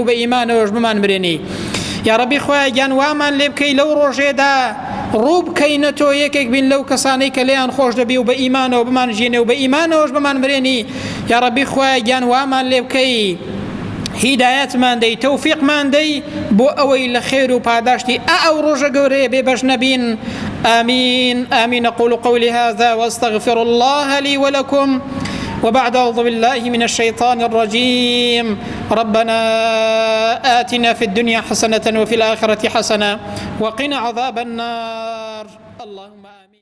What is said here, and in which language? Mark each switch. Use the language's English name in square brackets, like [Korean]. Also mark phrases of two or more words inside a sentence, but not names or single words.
[Central Kurdish] بە ئیمانەوەش بمان برێنی یا ڕەبی خوایە گیان وامان لێ بکەی لەو ڕۆژێدا ڕوو بکەینە تۆ یەکێک بین لەو کەسانەی کە لێیان خۆش دەبی و بە ئیمانەوە بمان ژینێ و بە ئیمانەوەش بمان برێنی یا ڕەبی خوایە گیان وامان لێ بکەی هیدایەتمان دەی تەوفیقمان دەی بۆ ئەوەی لە خێر و پاداشتی ئەو ڕۆژە گەورەیە بێبەش نەبین [Arabic] آمين آمين أقول قولي هذا وأستغفر الله لي ولكم وبعد أعوذ بالله من الشيطان الرجيم ربنا آتنا في الدنيا حسنة وفي الآخرة حسنة وقنا عذاب النار اللهم آمين